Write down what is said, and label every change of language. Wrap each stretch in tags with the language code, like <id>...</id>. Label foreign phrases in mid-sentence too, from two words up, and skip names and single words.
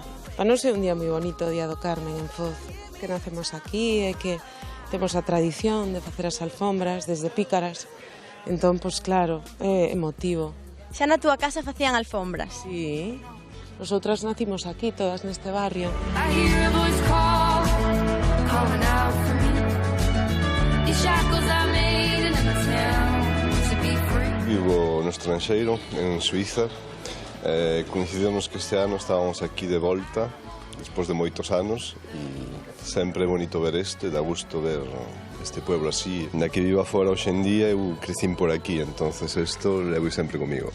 <gl>Para non ser un día moi bonito, o Día do Carmen en Foz, que nacemos aquí e que temos a tradición de facer as alfombras desde pícaras. Entón, pois claro, é emotivo. Xa na túa casa facían alfombras?</gl> <es>Sí, nosotras nacimos aquí, todas</es> <gl>neste barrio.</gl> <en>I hear a voice call, calling out for me. These shackles I made in a town to be free.</en> <gl>Vivo no estranxeiro, en Suiza. Coincidimos que este ano estábamos aquí de volta, despois de moitos anos, e sempre é bonito ver isto, e dá gusto ver este pueblo así. Na que vivo fora hoxe en día, eu crecín por aquí, entonces isto levo sempre comigo.</gl>